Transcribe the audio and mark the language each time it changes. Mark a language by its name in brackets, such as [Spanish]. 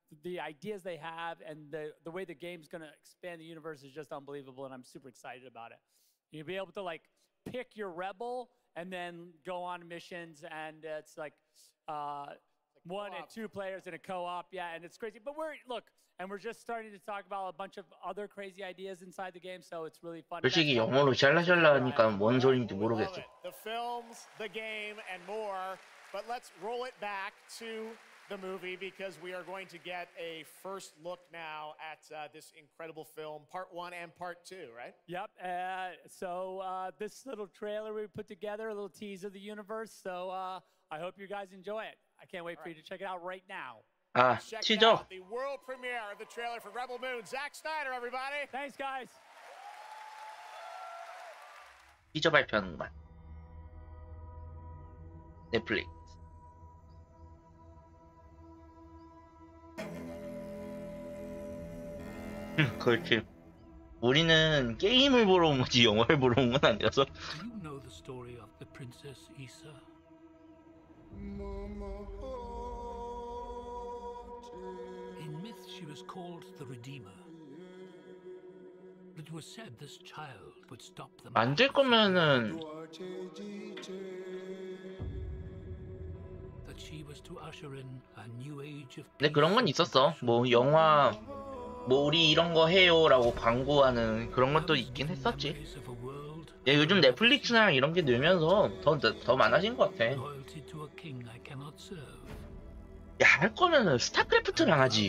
[English] The ideas they have and the way the game's going to expand the universe is just unbelievable, and I'm super excited about it. You'll be able to pick your rebel and then go on missions, and it's like 1 and 2 players in a co-op. Yeah, and it's crazy. But we're just starting to talk about a bunch of other crazy ideas inside the game, so it's really fun. [Korean] 솔직히 영어로 샬라샬라하니까 뭔 소리인지 모르겠어. [English] The films, the game, and more. But let's roll it back to the movie, because we are going to get a first look now at this incredible film, part 1 and part 2, right? Yep. So this little trailer we put together, a little tease of the universe. So I hope you guys enjoy it. I can't wait for you to check it out right now. Check out the world premiere of the trailer for Rebel Moon. Zack Snyder, everybody. Thanks, guys. [Korean] 티저 발표하는구만. 넷플릭스. 그렇지. 우리는 게임을 보러 온 거지 영화를 보러 온 건 아니라서. [English] Do you know the story of the Princess Issa? In myth, she was called the Redeemer. It was said this child would stop them. [Korean] 만들 거면은. [English] That she was to usher in a new age of. [Korean] 근데 그런 건 있었어. 뭐 영화. 뭐 우리 이런 거 해요라고 광고하는 그런 것도 있긴 했었지. 야, 요즘 넷플릭스나 이런 게 늘면서 더 많아진 것 같아. [English] a king I cannot serve. [Korean] 야, 할 거면은 스타크래프트를 안 하지,